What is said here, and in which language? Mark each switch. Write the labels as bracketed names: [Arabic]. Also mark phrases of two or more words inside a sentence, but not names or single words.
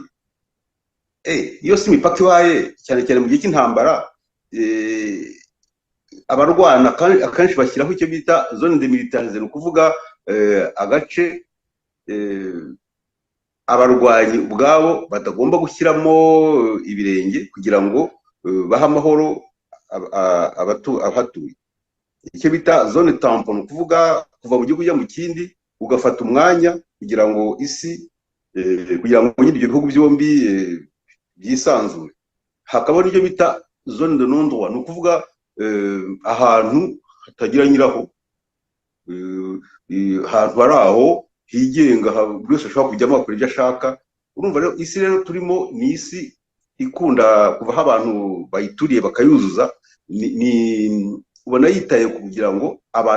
[Kinyarwanda] Iyo si imipaka ibaye cyane cyane mu gihe cy'intambara, abarwana akenshi bashyiraho icyo bita [French] zone demilitarisée, [Kinyarwanda] ni ukuvuga agace abarwanyi ubwabo batagomba gushyiramo ibirenge kugira ngo bahe amahoro abahatuye. Icyo bita [French] zone tampon, [Kinyarwanda] ni ukuvuga kuva mu gihugu ujya mu kindi ugafata umwanya kugira ngo isi kugira ngo nyine ibyo bihugu byombi byisanzure. Hakaba n'icyo bita [French] zone de non droit, [Kinyarwanda] ni ukuvuga ahantu hatagira nyiraho. ahantu hari aho higenga buri wese ashobora kujyamo akora ibyo ashaka. Urumva rero isi rero turimo ni isi ikunda kuvaho abantu bayituriye bakayuzuza, ubona yitaye kugira ngo abantu